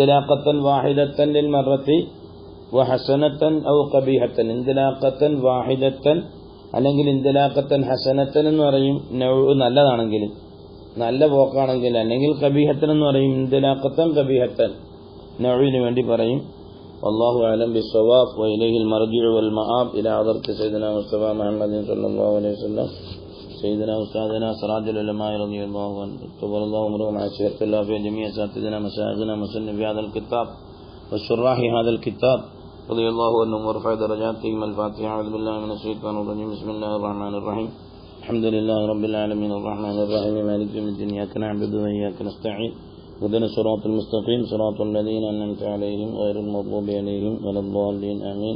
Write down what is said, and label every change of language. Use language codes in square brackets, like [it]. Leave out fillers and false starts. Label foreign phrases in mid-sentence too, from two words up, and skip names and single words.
[ar] وانطلاقة واحدة للمرة وحسنة أو قبيحة انطلاقة واحدة [ml] അല്ലെങ്കിൽ [ar] انطلاقة حسنة [ml] എന്ന് പറയും നല്ലതാണെങ്കിൽ, നല്ല പോക്കാണെങ്കിൽ, അല്ലെങ്കിൽ ഖബീഹത്തൻ എന്ന് പറയും [ar] انطلاقة قبيحة [ml] നൗഇന് വേണ്ടി പറയും. [ar] والله أعلم بالصواب وإليه المرجع والمآب إلى حضرة سيدنا مصطفى محمد صلى الله عليه وسلم سيدنا أستاذنا سراج العلماء رضي الله عنه تبارك الله عمره مع شيخ الله في جميع أساتذتنا مشايخنا مصنف هذا الكتاب والشراح هذا الكتاب رضي الله عنهم ورفع درجاتهم. الفاتحة. أعوذ بالله من الشيطان الرجيم. بسم الله الرحمن الرحيم. الحمد لله رب العالمين الرحمن الرحيم مالك يوم الدين إياك نعبد وإياك نستعين اهدنا الصراط المستقيم صراط الذين أنعمت عليهم غير المغضوب عليهم ولا الضالين آمين.